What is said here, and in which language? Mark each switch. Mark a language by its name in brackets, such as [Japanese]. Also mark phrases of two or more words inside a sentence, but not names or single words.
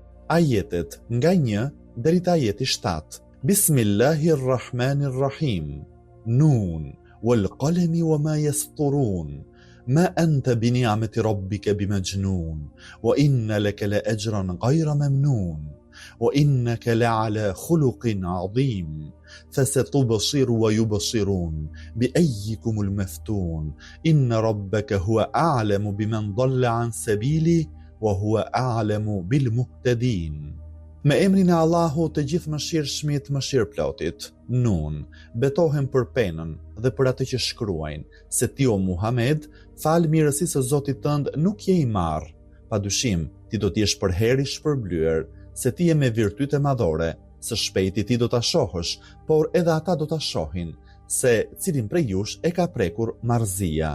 [Albanian] Ajetet nga 1 deri te ajeti 7. [Arabic] بسم الله الرحمن الرحيم ن والقلم وما يسطرون. ما أنت بنعمة ربك بمجنون وإن لك لأجرا غير ممنون وإنك لعلى خلق عظيم فستبصر ويبصرون بأيكم المفتون إن ربك هو أعلم بمن ضل عن سبيله وهو أعلم بالمهتدين. [Albanian] Me emrin e Allahut të gjithë mëshirshmit, mëshirëplotit. Nun, betohem për penën dhe për atë që shkruajnë, se ti o Muhammed, fal mirësisë së Zotit tënd nuk je i marr. Padyshim, ti do të jesh përherë i shpërblyer, se ti je me virtyte madhore, së shpejti ti do ta shohësh, por edhe ata do ta shohin, se cilin prej jush e ka prekur marrëzia.